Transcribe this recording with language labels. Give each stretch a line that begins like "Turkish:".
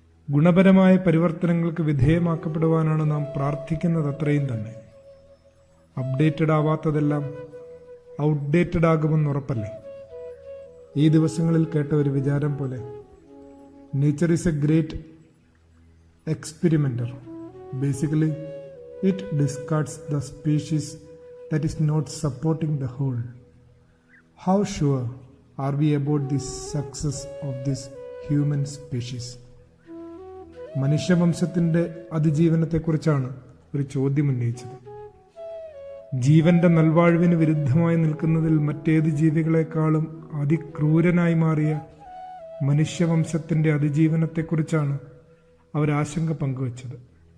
Malayalam: ഗുണപരമായ പരിവർത്തനങ്ങൾക്ക് വിധേയമാക്കപ്പെടുവാനാണ് നാം പ്രാർത്ഥിക്കുന്നത്. അത്രയും തന്നെ അപ്ഡേറ്റഡ് ആവാത്തതെല്ലാം ഔട്ട്ഡേറ്റഡ് ആകുമെന്ന് ഉറപ്പല്ലേ? ഈ ദിവസങ്ങളിൽ കേട്ട ഒരു വിചാരം പോലെ,
English: Nature is a great experimenter. Basically it discards the species that is not supporting the whole. How sure are we about the success of this human species?
Malayalam: മനുഷ്യവംശത്തിന്റെ അതിജീവനത്തെക്കുറിച്ചാണ് ഒരു ചോദ്യം ഉന്നയിച്ചത്. ജീവന്റെ നൽവാഴ്വിന് വിരുദ്ധമായി നിൽക്കുന്നതിൽ മറ്റേത് ജീവികളെക്കാളും അതിക്രൂരനായി മാറിയ മനുഷ്യവംശത്തിന്റെ അതിജീവനത്തെക്കുറിച്ചാണ് അവർ ആശങ്ക പങ്കുവച്ചത്.